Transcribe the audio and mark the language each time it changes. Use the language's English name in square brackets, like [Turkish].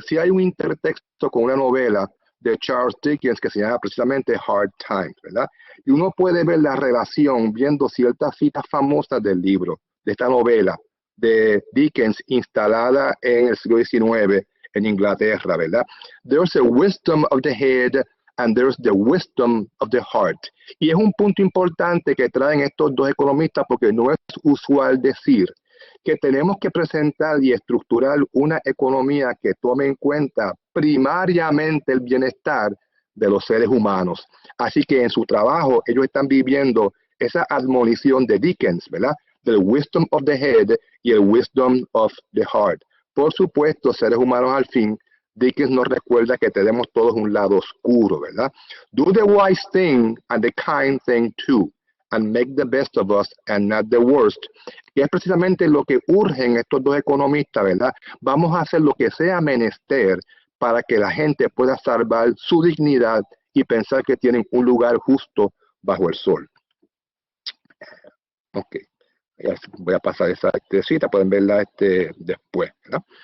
[Spanish] Sí hay un intertexto con una novela de Charles Dickens que se llama precisamente Hard Times, ¿verdad? Y uno puede ver la relación viendo ciertas citas famosas del libro, de esta novela de Dickens instalada en el siglo XIX en Inglaterra, ¿verdad? [English] There's a wisdom of the head and there's the wisdom of the heart. [Spanish] Y es un punto importante que traen estos dos economistas porque no es usual decir que tenemos que presentar y estructurar una economía que tome en cuenta primariamente el bienestar de los seres humanos. Así que en su trabajo ellos están viviendo esa admonición de Dickens, ¿verdad? Del [English] wisdom of the head [Spanish] y el [English] wisdom of the heart. [Spanish] Por supuesto, seres humanos al fin, Dickens nos recuerda que tenemos todos un lado oscuro, ¿verdad? [English] Do the wise thing and the kind thing too, and make the best of us and not the worst. [Spanish] Y es precisamente lo que urgen estos dos economistas, ¿verdad? Vamos a hacer lo que sea menester para que la gente pueda salvar su dignidad y pensar que tienen un lugar justo bajo el sol. Ok. Voy a pasar esa cita, pueden verla después, ¿verdad?